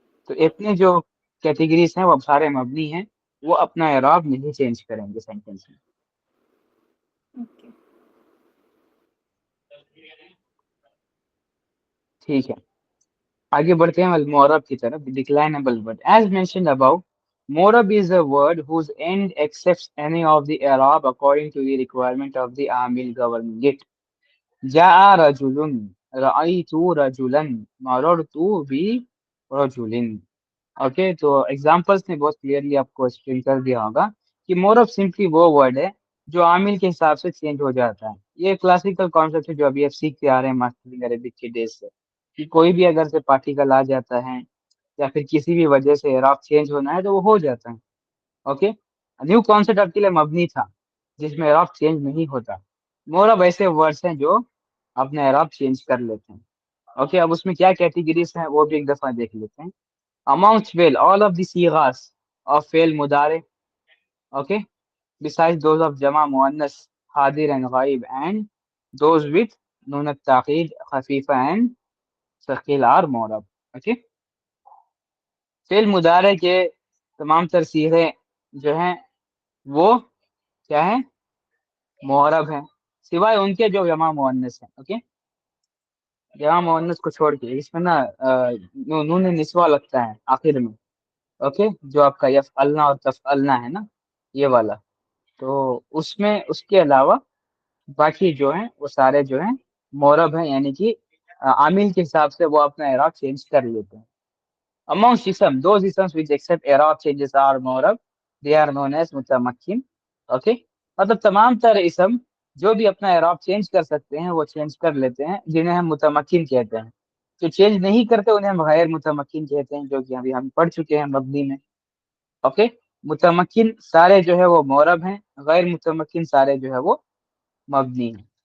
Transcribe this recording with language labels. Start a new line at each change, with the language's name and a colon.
Urdu: تو اتنے جو کیٹیگریز ہیں وہ سارے مبنی ہیں، وہ اپنا اعراب نہیں چینج کریں گے سینٹینس میں. ٹھیک ہے، آگے بڑھتے ہیں المعرب کی طرف.
English: Declinable word as mentioned about. Morab is a word whose end accepts any of the Arab according to the requirement of the Amil governing it.
Arabic: جاء رجل، رأيت رجلا، مررت برجل.
Urdu: اوکے، تو ایگزامپلس نے بہت کلیئرلی آپ کو ایکسپلین کر دیا ہوگا کہ مورب سمپلی وہ ورڈ ہے جو عامل کے حساب سے چینج ہو جاتا ہے. یہ کلاسیکل کانسیپٹ ہے جو ابھی آپ سیکھتے آ رہے ہیں ماسٹرنگ عربک کے ڈیز سے، کہ کوئی بھی اگر سے پارٹیکل آ جاتا ہے یا پھر کسی بھی وجہ سے اعراب چینج ہونا ہے تو وہ ہو جاتا ہے. اوکے، نیو کانسیپٹ آپ کے لیے مبنی تھا جس میں اعراب چینج نہیں ہوتا. مورب ایسے ورڈس ہیں جو اپنا اعراب چینج کر لیتے ہیں. اوکے، اب اس میں کیا کیٹیگریز ہیں وہ بھی ایک دفعہ دیکھ لیتے ہیں.
English: Amongst well all of the sighas of fail mudare, okay, besides those of jama muannas hadir and ghaib and those with nun at-taqid khafifa and thaqil are mu'rab.
Urdu: Okay, fail mudare کے تمام تر صیغے جو ہیں وہ کیا ہیں؟ معرب ہیں، سوائے ان کے جو جمع مؤنث ہیں. اوکے، جمع مؤنث کو چھوڑ کے اس میں نا نون نسوہ لگتا ہے آخر میں. اوکے، جو آپ کا یفعلنا اور تفعلنا ہے نا، یہ والا، تو اس میں اس کے علاوہ باقی جو ہیں وہ سارے جو ہیں معرب ہیں، یعنی کہ عامل کے حساب سے وہ اپنا اعراب چینج کر لیتے ہیں.
English: amongst ism those isms which accept اعراب changes are معرب they are known as متمکن.
Urdu: Okay, مطلب تمام تر اسم جو بھی اپنا اعراب چینج کر سکتے ہیں وہ چینج کر لیتے ہیں، جنہیں ہم متمکن کہتے ہیں. جو چینج نہیں کرتے انہیں ہم غیر متمکن کہتے ہیں، جو کہ ابھی ہم پڑھ چکے ہیں مبنی میں. اوکے، متمکن سارے جو ہے وہ معرب ہیں، غیر متمکن سارے جو ہے وہ مبنی ہیں.